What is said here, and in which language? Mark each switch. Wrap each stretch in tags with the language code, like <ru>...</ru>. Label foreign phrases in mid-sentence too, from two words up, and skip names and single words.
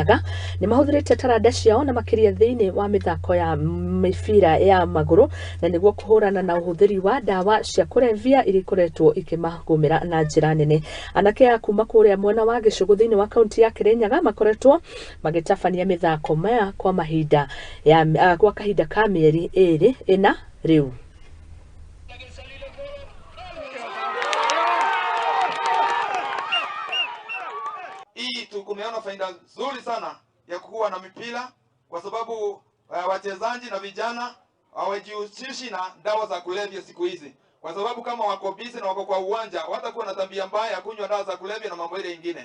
<ki>Kirinyaga ni mahũthĩrĩte taranda ciao na makĩria thĩinĩ wa mĩthako ya mĩbira ya magũrũ na nĩguo kũhũrana na ũhũthĩri wa ndawa cia kũrebia iria ikoretwo ikĩmagũmĩra na njĩra nene. Anake a kuma kũrĩa mwena wa Gĩcũgũ thĩinĩ wa kaunti ya Kirinyaga makoretwo magĩtabania mĩthako maya kwa mahinda gwa kahinda ka mĩeri ĩna rĩu.</ki> <sw>Hii tumeona faida nzuri sana ya kuwa na mipira kwa sababu wachezaji na vijana hawajihusishi na dawa za kulevya siku hizi, kwa sababu kama wako busy na wako kwa uwanja watakuwa na tabia mbaya ya kunywa dawa za kulevya na mambo ile ingine.</sw>